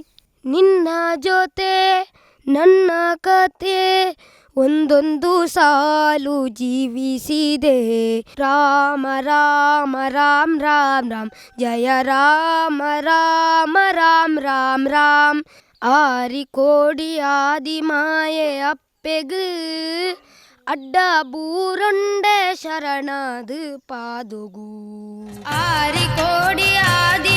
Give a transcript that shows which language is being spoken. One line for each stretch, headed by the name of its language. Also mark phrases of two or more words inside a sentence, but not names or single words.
Kannada: ನಿನ್ನ ಜೊತೆ ನನ್ನ ಕತೆ ಒಂದೊಂದು ಸಾಲು ಜೀವಿಸಿದೆ. ರಾಮ ರಾಮ ರಾಮ್ ರಾಮ್ ರಾಮ್ ಜಯ ರಾಮ ರಾಮ ರಾಮ್ ರಾಮ್ ರಾಮ್.
Tulu: ಆರಿಕೋಡಿ ಆದಿ ಮಾಯೆ ಅಪ್ಪೆಗು ಅಡ್ಡ ಬೂರೊಂಡೆ ಶರಣದು ಪಾದುಗು. ಆರಿಕೋಡಿ